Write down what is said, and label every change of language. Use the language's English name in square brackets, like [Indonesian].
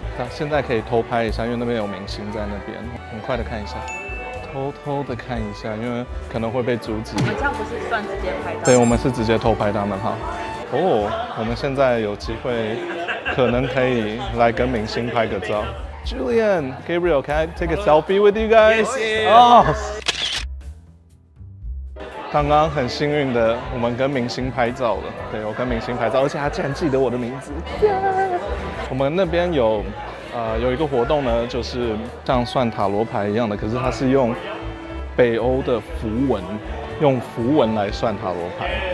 [Chinese] 现在可以偷拍一下，因为那边有明星在那边，很快的看一下。偷偷的看一下，因为可能会被阻止。我们这样不是算直接拍到？对，我们是直接偷拍他们哈。哦，我们现在有机会，可能可以来跟明星拍个照。 [English] Julian, Gabriel, can I take a selfie with you guys? Oh. [Chinese] 刚刚很幸运的，我们跟明星拍照了。对，我跟明星拍照，而且他竟然记得我的名字。我们那边有一个活动呢，就是像算塔罗牌一样的，可是它是用北欧的符文，用符文来算塔罗牌。